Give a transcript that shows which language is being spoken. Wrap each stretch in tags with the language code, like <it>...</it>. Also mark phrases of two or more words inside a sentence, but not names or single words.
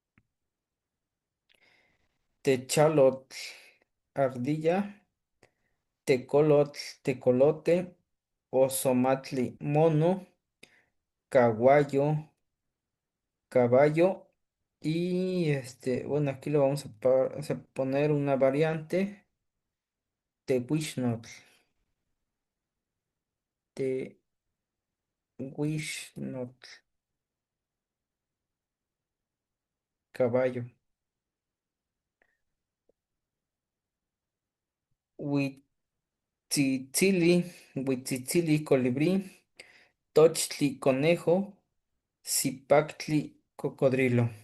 <nah>techalotl, ardilla, tecolotl, tecolote, osomatli, mono, caguayo,</nah> <es>caballo y bueno, aquí lo vamos a poner una variante de Wishnotl, de Wishnotl, caballo,</es> <nah>Huitzitzili, Huitzitzili,</nah> <es>colibrí, Tochtli, conejo, Zipactli, cocodrilo,</es>